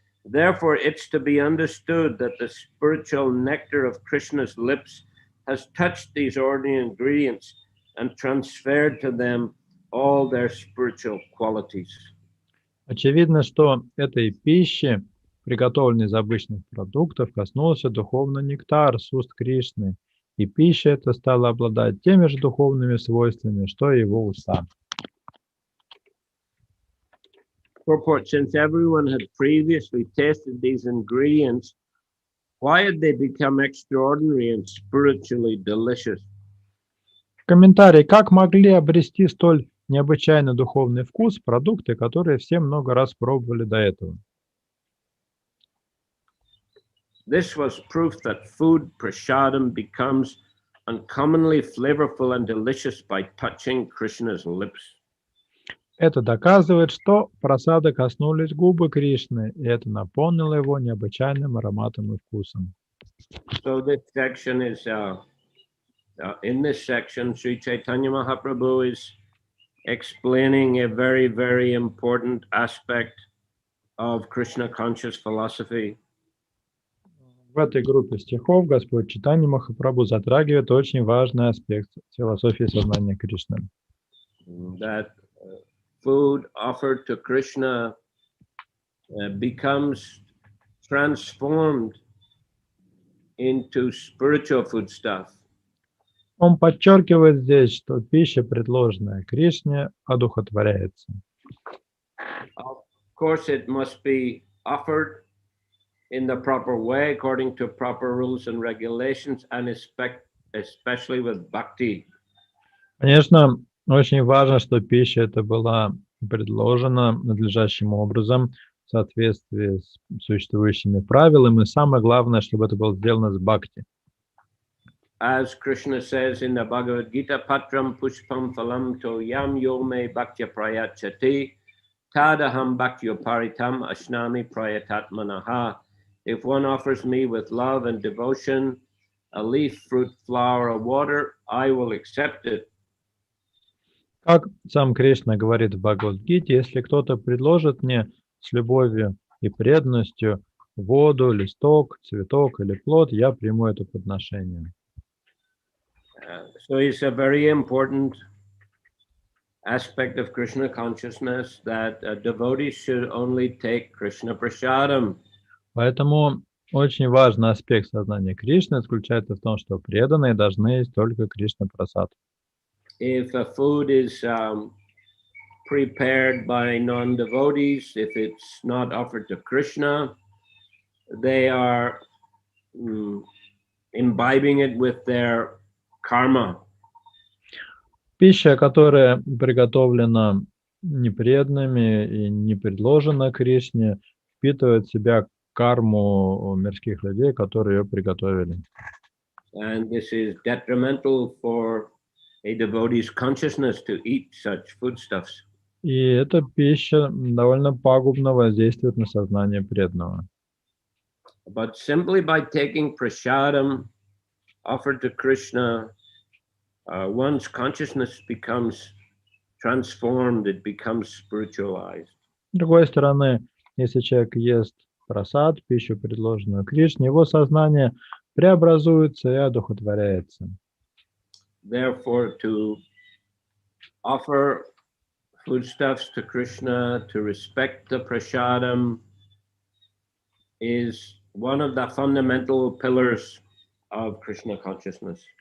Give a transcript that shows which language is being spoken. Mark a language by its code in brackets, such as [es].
[en] Therefore, it's to be understood that the spiritual nectar of Krishna's lips has touched these ordinary ingredients and transferred to them all their spiritual qualities. [ru] Очевидно, что этой пищи, приготовленной из обычных продуктов, коснулся духовный нектар с уст Кришны, и пища эта стала обладать теми же духовными свойствами, что и его уста. [en] Purport: since everyone had previously tasted these ingredients, why had they become extraordinary and spiritually delicious? [ru] Комментарий. Как могли обрести столь необычайно духовный вкус продукты, которые все много раз пробовали до этого? [en] This was proof that food prasadam becomes uncommonly flavorful and delicious by touching Krishna's lips. [ru] Это доказывает, что прасады коснулись губы Кришны, и это наполнило его необычайным ароматом и вкусом. [en] So this section is in this section, Sri Chaitanya Mahaprabhu is explaining a very, very important aspect of Krishna conscious philosophy. [ru] В этой группе стихов Господь Чайтанья Махапрабху затрагивает очень важный аспект философии сознания Кришны. [en] That food offered to Krishna becomes transformed into spiritual foodstuff. [ru] Он подчеркивает здесь, что пища, предложенная Кришне, одухотворяется. [en] Of course, it must be offered in the proper way, according to proper rules and regulations, and especially with bhakti. [ru] Конечно, очень важно, что пища эта была предложена надлежащим образом в соответствии с существующими правилами, и самое главное, чтобы это было сделано с бхакти. [en] As Krishna says in the Bhagavad Gita, [sa] Patram Pushpam Phalam To Yam Yome Bhaktya Prayachati Tadaham Bhaktyo Paritam Ashnami Prayatatmanaha. [en] If one offers me with love and devotion a leaf, fruit, flower, or water, I will accept it. [ru] Как сам Кришна говорит в Бхагавад-гите, если кто-то предложит мне с любовью и преданностью воду, листок, цветок или плод, я приму это подношение. [en] So it's a very important aspect of Krishna consciousness that devotees should only take Krishna prasadam. [ru] Поэтому очень важный аспект сознания Кришны заключается в том, что преданные должны есть только Кришна прасад. [en] If a food is prepared by non-devotees, if it's not offered to Krishna, they are imbibing it with their karma. [ru] Пища, которая приготовлена непреданными и не предложена Кришне, впитывает в себя карму мирских людей, которые ее приготовили. [en] And this is detrimental for a devotee's consciousness to eat such foodstuffs. [ru] И эта пища довольно пагубно воздействует на сознание преданного. [en] But simply by taking prasadam offered to Krishna, one's consciousness becomes transformed, it becomes spiritualized. [ru] С другой стороны, если человек ест прасад, пищу, предложенную Кришне, его сознание преобразуется и одухотворяется. [en] Therefore, to offer foodstuffs to Krishna, to respect the prasadam, is one of the fundamental pillars of Krishna consciousness.